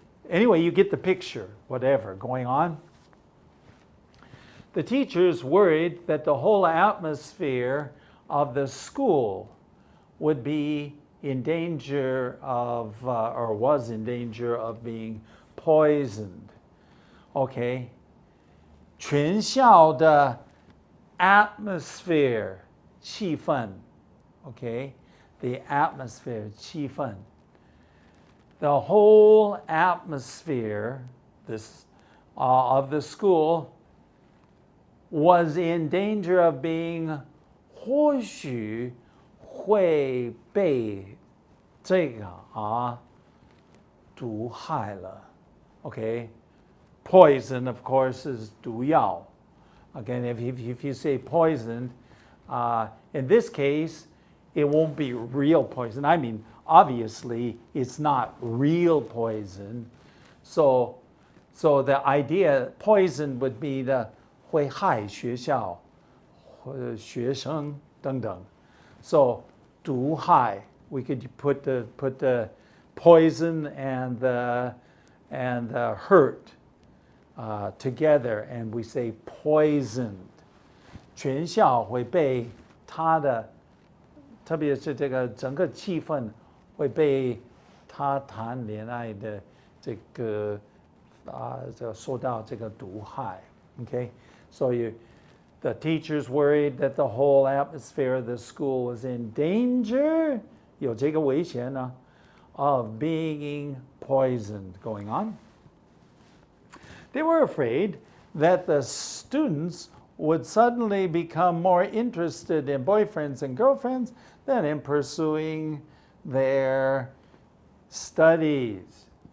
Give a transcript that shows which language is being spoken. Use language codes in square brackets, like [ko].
[en] Anyway, you get the picture, whatever, going on. The teachers worried that the whole atmosphere of the school would be in danger of, or was in danger of being poisoned. Okay? [zh] 全校的 atmosphere, 气氛. [en] Okay? The atmosphere, 气氛. The whole atmosphere of the school was in danger of being [zh] 或许会被这个毒害了. [en] Okay? Poison, of course, is 毒药. Again, if you say poison, in this case, it won't be real poison. I mean, obviously, it's not real poison. So the idea, poison would be the [zh] 会害学校, 学生等等. [en] So [zh] 毒害. [en] We could put the poison and the hurt together, and we say poisoned. [zh] 全校会被他的，特别是这个整个气氛会被他谈恋爱的这个受到这个毒害。 [en] Okay, so the teachers worried that the whole atmosphere of the school was in danger. [zh] 有这个危险呢 [en] of being poisoned going on. They were afraid that the students would suddenly become more interested in boyfriends and girlfriends than in pursuing their studies.